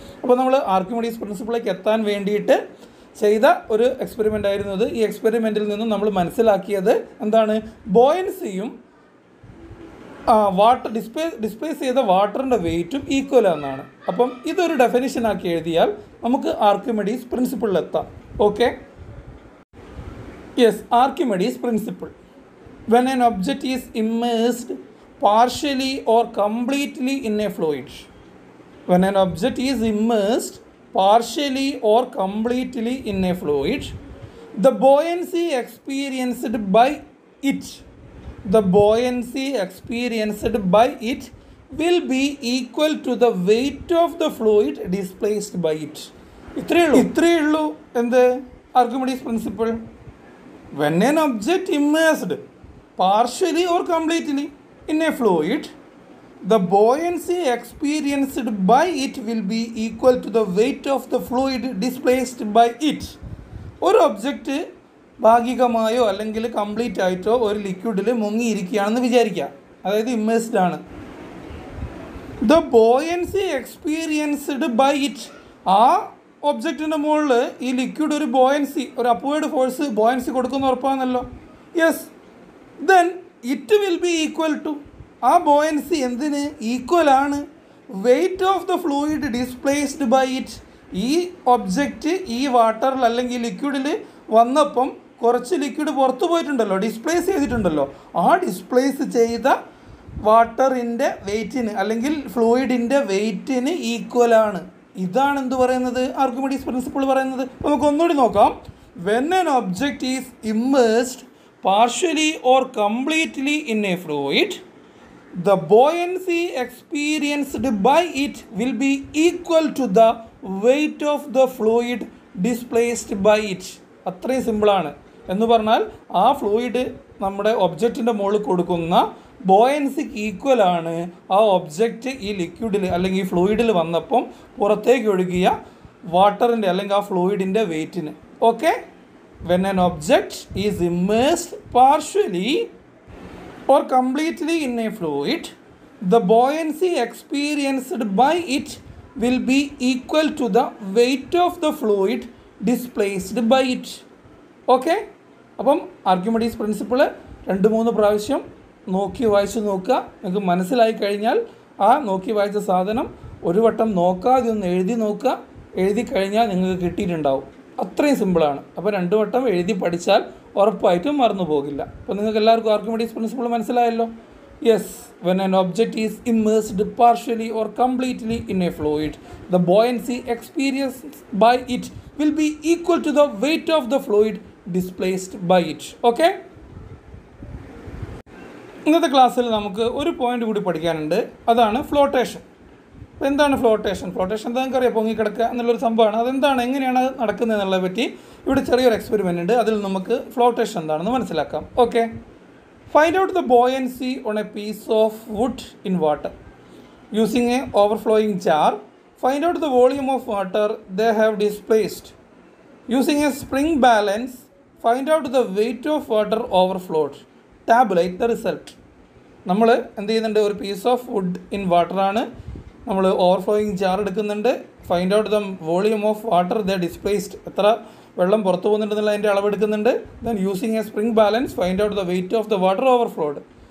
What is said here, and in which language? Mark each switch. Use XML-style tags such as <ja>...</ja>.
<ml>അപ്പോൾ നമ്മൾ ആർക്കിമിഡീസ് പ്രിൻസിപ്പിളിലേക്ക് എത്താൻ വേണ്ടിയിട്ട് ചെയ്ത ഒരു എക്സ്പെരിമെൻ്റ് ആയിരുന്നു ഇത്. ഈ എക്സ്പെരിമെൻറ്റിൽ നിന്നും നമ്മൾ മനസ്സിലാക്കിയത് എന്താണ്, ബോയൻസിയും വാട്ടർ ഡിസ്പ്ലേസ് ചെയ്ത വാട്ടറിൻ്റെ വെയ്റ്റും ഈക്വൽ എന്നാണ്. അപ്പം ഇതൊരു ഡെഫിനിഷനാക്കി എഴുതിയാൽ നമുക്ക് Archimedes പ്രിൻസിപ്പിളിലെത്താം.</ml> <en>Okay, yes, Archimedes principle. When an object is immersed partially or completely in a fluid. When an object is immersed partially or completely in a fluid, the buoyancy experienced by it, the buoyancy experienced by it will be equal to the weight of the fluid displaced by it.</en> <ml>ഇത്രയേ ഉള്ളൂ എന്ത്, Archimedes principle.</ml> <en>When an object immersed partially or completely in a fluid, the buoyancy experienced by it will be equal to the weight of the fluid displaced by it.</en> <ml>ഒരു object ഭാഗികമായോ അല്ലെങ്കിൽ complete ആയിട്ടോ ഒരു ലിക്വിഡിൽ മുങ്ങിയിരിക്കുകയാണെന്ന് വിചാരിക്കുക, അതായത് immersed ആണ്.</ml> <en>the buoyancy experienced by it,</en> <ml>ആ ഒബ്ജക്റ്റിൻ്റെ മുകളിൽ ഈ ലിക്വിഡ് ഒരു ബോയൻസി, ഒരു അപ്വേർഡ് ഫോഴ്സ് ബോയൻസി കൊടുക്കുന്ന ഉറപ്പാണല്ലോ.</ml> <en>yes, then it will be equal to,</en> <ml>ആ ബോയൻസി എന്തിന് ഈക്വലാണ്,</ml> <en>Weight of the fluid displaced by it.</en> <ml>ഈ ഒബ്ജക്റ്റ് ഈ വാട്ടറിൽ അല്ലെങ്കിൽ ലിക്വിഡിൽ വന്നപ്പം കുറച്ച് ലിക്വിഡ് പുറത്തു പോയിട്ടുണ്ടല്ലോ, ഡിസ്പ്ലേസ് ചെയ്തിട്ടുണ്ടല്ലോ, ആ ഡിസ്പ്ലേസ് ചെയ്ത വാട്ടറിൻ്റെ വെയ്റ്റിന് അല്ലെങ്കിൽ ഫ്ലൂയിഡിൻ്റെ വെയ്റ്റിന് ഈക്വലാണ്. ഇതാണ് എന്ത് പറയുന്നത്, ആർക്കിമിഡീസ് പ്രിൻസിപ്പിൾ പറയുന്നത്. നമുക്ക് ഒന്നുകൂടി നോക്കാം.</ml> <en>When an object is immersed partially or completely in a fluid, the buoyancy experienced by it will be equal to the weight of the fluid displaced by it.</en> <ml>അത്രയും സിമ്പിളാണ്. എന്ന് പറഞ്ഞാൽ ആ ഫ്ലൂയിഡ് നമ്മുടെ ഒബ്ജക്റ്റിൻ്റെ മുകളിൽ കൊടുക്കുന്ന ബോയൻസിക്ക് ഈക്വലാണ് ആ ഒബ്ജക്റ്റ് ഈ ലിക്വിഡിൽ അല്ലെങ്കിൽ ഈ ഫ്ലൂയിഡിൽ വന്നപ്പം പുറത്തേക്ക് ഒഴുകിയ വാട്ടറിൻ്റെ അല്ലെങ്കിൽ ആ ഫ്ലൂയിഡിൻ്റെ വെയ്റ്റിന്.</ml> <en>Okay, when an object is immersed partially or completely in a fluid, the buoyancy experienced by it will be equal to the weight of the fluid displaced by it. Okay,</en> <ml>അപ്പം ആർക്കിമിഡീസ് പ്രിൻസിപ്പിൾ 2-3 പ്രാവശ്യം നോക്കി വായിച്ച് നോക്കുക. നിങ്ങൾക്ക് മനസ്സിലായി കഴിഞ്ഞാൽ ആ നോക്കി വായിച്ച സാധനം ഒരു വട്ടം നോക്കാതെ ഒന്ന് എഴുതി നോക്കുക. എഴുതി കഴിഞ്ഞാൽ നിങ്ങൾക്ക് കിട്ടിയിട്ടുണ്ടാവും. അത്രയും സിമ്പിളാണ്. അപ്പോൾ 2 വട്ടം എഴുതി പഠിച്ചാൽ ഉറപ്പായിട്ടും മറന്നു പോകില്ല. അപ്പോൾ നിങ്ങൾക്ക് എല്ലാവർക്കും ആർക്കിമിഡീസ് പ്രിൻസിപ്പിൾ മനസ്സിലായല്ലോ.</ml> <en>Yes, when an object is immersed partially or completely in a fluid, the buoyancy experienced by it will be equal to the weight of the fluid displaced by it. Okay?</en> <ml>ഇന്നത്തെ ക്ലാസ്സിൽ നമുക്ക് ഒരു point കൂടി പഠിക്കാനുണ്ട്. അതാണ് flotation. അപ്പോൾ എന്താണ് flotation? Flotation എന്താ നിങ്ങൾക്കറിയാം, പൊങ്ങിക്കിടക്കുക എന്നുള്ളൊരു സംഭവമാണ്. അതെന്താണ്, എങ്ങനെയാണ് അത് നടക്കുന്നത് എന്നുള്ളതിനെ പറ്റി ഇവിടെ ചെറിയൊരു എക്സ്പെരിമെൻ്റ് ഉണ്ട്. അതിൽ നമുക്ക് ഫ്ലോട്ടേഷൻ എന്താണെന്ന് മനസ്സിലാക്കാം.</ml> <en>Okay, find out the buoyancy on a piece of wood in water. Using a overflowing jar, find out the volume of water they have displaced. Using a spring balance, find out the weight of water overflowed. Tabulate the result.</en> <ml>നമ്മൾ എന്ത് ചെയ്യുന്നുണ്ട്, ഒരു</ml> <en>piece of wood in വാട്ടറാണ്,</en> <ml>നമ്മൾ overflowing jar എടുക്കുന്നുണ്ട്.</ml> <en>find out the volume of water the displaced,</en> <ml>എത്ര വെള്ളം പുറത്തു പോകുന്നുണ്ടെന്നുള്ള അതിൻ്റെ അളവെടുക്കുന്നുണ്ട്.</ml> <en>Then using a spring balance find out the weight of the water overflowed.</en>